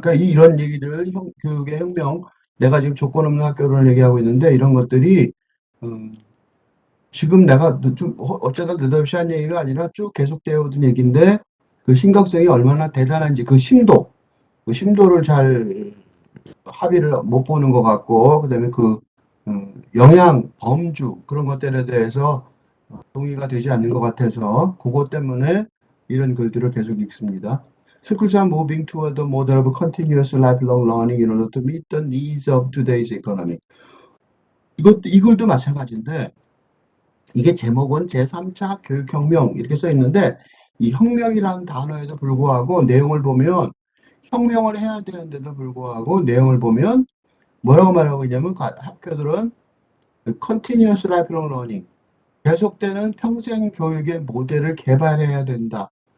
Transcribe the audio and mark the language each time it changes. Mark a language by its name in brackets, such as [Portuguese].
[Korean] 그러니까 이런 얘기들, 교육의 혁명, 내가 지금 조건 없는 학교를 얘기하고 있는데, 이런 것들이, 음, 지금 내가 좀 어쩌다 느닷없이 한 얘기가 아니라 쭉 계속되어 오던 얘기인데, 그 심각성이 얼마나 대단한지, 그 심도를 잘 합의를 못 보는 것 같고, 그다음에 영향, 범주, 그런 것들에 대해서 동의가 되지 않는 것 같아서 그것 때문에 이런 글들을 계속 읽습니다. [English] Schools are moving toward a model of continuous lifelong learning in order to meet the needs of today's economy. [Korean] 이 글도 마찬가지인데 이게 제목은 제3차 교육혁명 이렇게 써 있는데 이 혁명이라는 단어에도 불구하고 내용을 보면 혁명을 해야 되는데도 불구하고 내용을 보면 뭐라고 말하고 있냐면 학교들은 [English] continuous lifelong learning [Korean] 계속되는 평생 교육의 모델을 개발해야 된다.